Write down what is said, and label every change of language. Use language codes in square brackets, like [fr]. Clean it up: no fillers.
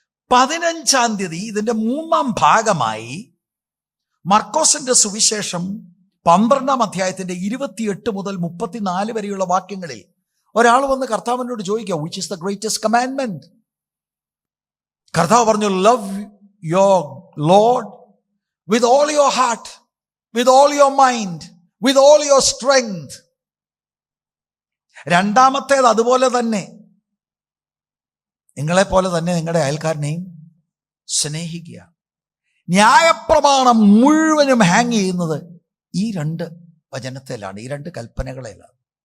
[ml] 15-ാം തീയതി ഇതിന്റെ 3-ാം ഭാഗമായി മർക്കോസിന്റെ സുവിശേഷം 12-ാം അധ്യായത്തിന്റെ 28 മുതൽ 34 വരെയുള്ള വാക്യങ്ങളിൽ ഒരാൾ വന്ന് കർത്താവിനോട് ചോദിക്കുക, [en] Which is the greatest commandment? [ml] കർത്താവ് പറഞ്ഞു, [en] Love your lord with all your heart, with all your mind, with all your strength. [ml] രണ്ടാമത്തേത് അതുപോലെ തന്നെ, നിങ്ങളെപ്പോലെ തന്നെ നിങ്ങളുടെ അയൽക്കാരനെയും സ്നേഹിക്കുക. ന്യായപ്രമാണം മുഴുവനും ഹാങ് ചെയ്യുന്നത് ഈ 2 വചനത്തിലാണ്, ഈ 2 കൽപ്പനകളിലാണ്.